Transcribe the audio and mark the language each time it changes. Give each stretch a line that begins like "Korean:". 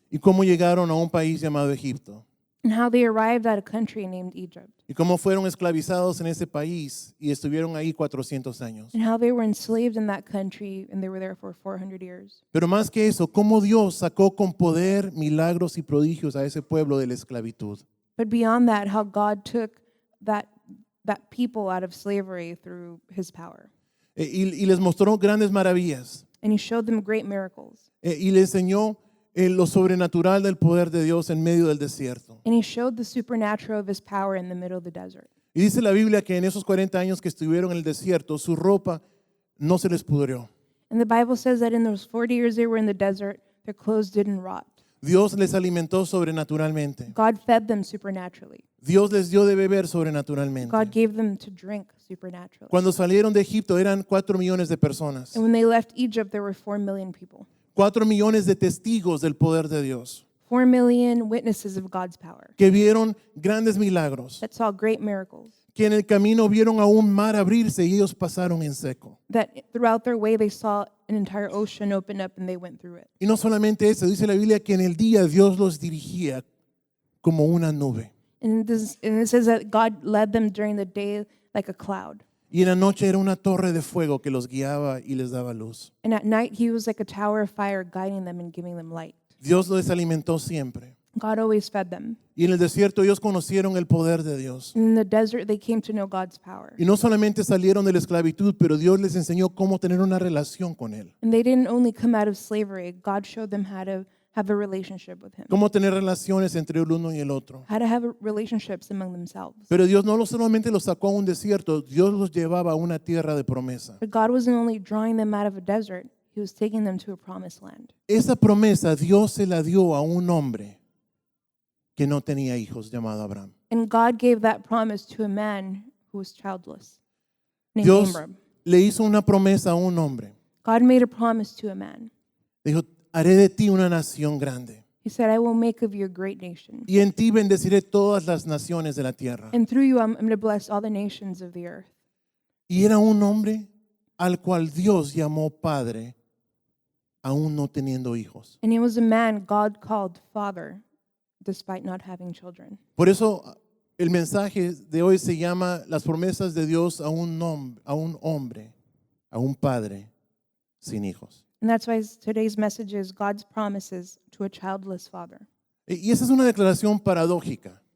Spanish: y cómo llegaron a un país llamado Egipto
English: and how they arrived at a country named Egypt
Spanish: y cómo fueron esclavizados en ese país y estuvieron ahí 400 años.
English: and how they were enslaved in that country and they were there for 400 years.
Spanish: Pero más que eso, cómo Dios sacó con poder, milagros y prodigios a ese pueblo de la esclavitud.
English: But beyond that, how God took that people out of slavery through his power.
Spanish: Y les mostró grandes maravillas.
English: And he showed them great miracles.
Spanish: Y les enseñó lo sobrenatural del poder de Dios en medio del desierto.
English: And he showed the supernatural of his power in the middle of the desert.
Spanish: Y dice la Biblia que en esos 40 años que estuvieron en el desierto, su ropa no se les pudrió.
English: And the Bible says that in those 40 years they were in the desert, their clothes didn't rot.
Spanish: Dios les alimentó sobrenaturalmente.
English: God fed them supernaturally.
Spanish: Dios les dio de beber sobrenaturalmente.
English: God gave them to drink supernaturally.
Spanish: Cuando salieron de Egipto eran 4 millones de personas.
English: And when they left Egypt, there were 4 million people.
Spanish: 4 millones de testigos del poder de Dios
English: 4 million witnesses of God's power
Spanish: que vieron grandes milagros,
English: that saw great miracles,
Spanish: que en el camino vieron a un mar abrirse y ellos pasaron en seco.
English: that throughout their way they saw an entire ocean open up and they went through it.
Spanish: Y no solamente eso, dice la Biblia que en el día Dios los dirigía como una nube.
English: And it says that God led them during the day like a cloud.
Spanish: Y en la noche era una torre de fuego que los guiaba y les daba luz.
English: And at night, he was like a tower of fire guiding them and giving them light.
Spanish: Dios les alimentó siempre.
English: God always fed them.
Spanish: Y en el desierto ellos conocieron el poder de Dios.
English: And in the desert, they came to know God's power.
Spanish: Y no solamente salieron de la esclavitud, pero Dios les enseñó cómo tener una relación con Él.
English: And they didn't only come out of slavery, God showed them how to have a relationship with him,
Spanish: Cómo tener relaciones entre el uno y el otro.
English: how to have relationships among themselves.
Spanish: Pero Dios no solamente los sacó a un desierto, Dios los llevaba a una tierra de promesa.
English: But God wasn't only drawing them out of a desert, he was taking them to a promised land.
Spanish: Esa promesa Dios se la dio a un hombre que no tenía hijos, llamado Abraham.
English: And God gave that promise to a man who was childless, named
Spanish: Dios
English: Abram.
Spanish: le hizo una promesa a un hombre.
English: God made a promise to a man.
Spanish: Dijo, haré de ti una nación grande.
English: He said, I will make of you a great nation.
Spanish: Y en ti bendeciré todas las naciones de la tierra.
English: And through you, I'm going to bless all the nations of the earth.
Spanish: Y era un hombre al cual Dios llamó padre, aún no teniendo hijos.
English: And he was a man God called father, despite not having children.
Spanish: Por eso el mensaje de hoy se llama las promesas de Dios a un hombre, a un padre sin hijos.
English: And that's why today's message is God's promises to a childless father.
Spanish: Y esa es una declaración paradójica,